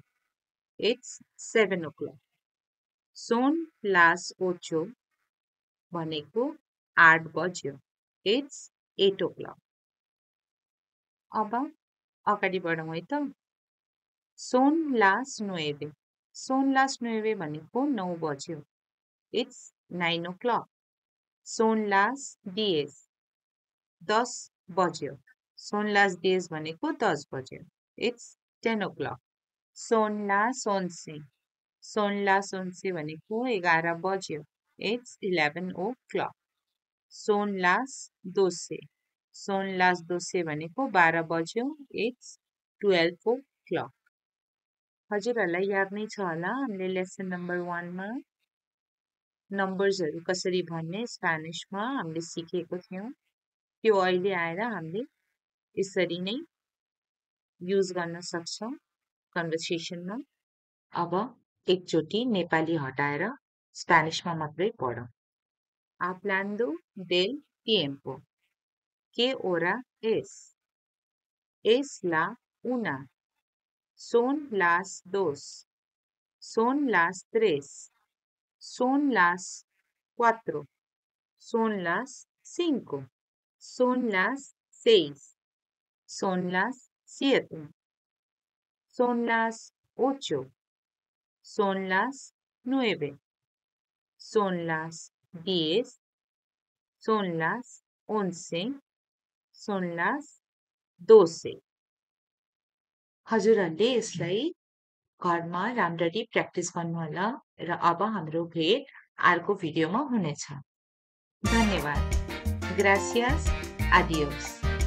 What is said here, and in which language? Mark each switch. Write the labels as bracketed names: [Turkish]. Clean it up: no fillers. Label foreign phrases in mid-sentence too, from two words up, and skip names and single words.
[English] It's 7 o'clock. [Spanish] Son las 8 [Nepali] भनेको 8 बज्यो। [English] It's 8 o'clock. [Nepali] अब अगाडि बढौँ है त। [Spanish] Son las 9 [Nepali] भनेको 9 बज्यो। [English] It's 9 o'clock. [Spanish] Son las 10 बज्यो। Son las 10 [Nepali] भनेको 10 बज्यो। [English] It's 10 o'clock. [Spanish] Son las 11 [Nepali] भनेको 11 बज्यो। [English] It's 11 o'clock. [Spanish] Son las 12 [Nepali] भनेको 12 बज्यो। [English] It's 12 o'clock. [Nepali] हजुरहरूलाई याद नै छ होला हामीले [English] lesson number [Nepali] 1 मा नम्बर्सहरू कसरी भन्ने स्पेनिशमा हामीले सिकेको थियौँ। त्यो अहिले आएर हामीले यसरी नै युज गर्न सक्छौँ कन्भर्सेसनमा। अब एकचोटि नेपाली हटाएर स्पेनिशमा मात्रै पढौँ। [Spanish] Hablando del tiempo. ¿Qué hora es? Es la 1. Son las 2. Son las 3. Son las 4. Son las 5. Son las 6. Son las 7. Son las 8. Son las 9. Son las 10. Son las 11. Son las 12. [Nepali] हजुरहरूले यसलाई घरमा राम्ररी प्र्याक्टिस गर्नुहोला र अब हाम्रो भेट अर्को भिडियोमा हुनेछ। [Spanish] धन्यवाद। Gracias. Adiós.